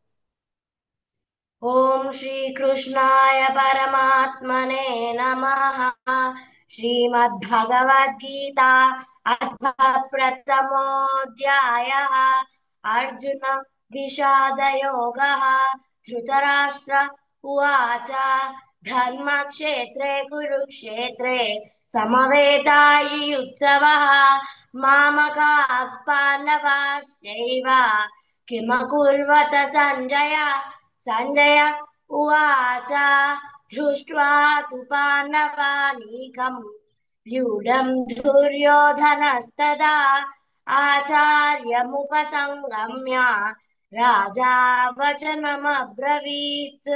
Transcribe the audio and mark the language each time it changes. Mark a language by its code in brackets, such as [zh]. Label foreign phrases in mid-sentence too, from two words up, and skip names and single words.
[sa] ఓం శ్రీకృష్ణాయ పరమాత్మనే నమః. శ్రీమద్భగవద్గీత అథ ప్రథమోऽధ్యాయः. అర్జున విషాదయోగः. ధృతరాష్ట్ర ఉవాచ ధర్మక్షేత్రే కురుక్షేత్రే సమవేతాయుయుత్సవः మామకాః పాండవాశ్చైవ కిమకుర్వత సంజయ. సంజయ ఉవాచ దృष्ट्वा तु पाण्डवानीकम् व्यूढम् दुर्योधनस्तदा आचार्यमुपसंगम्य राजा वचनमब्रवीत्.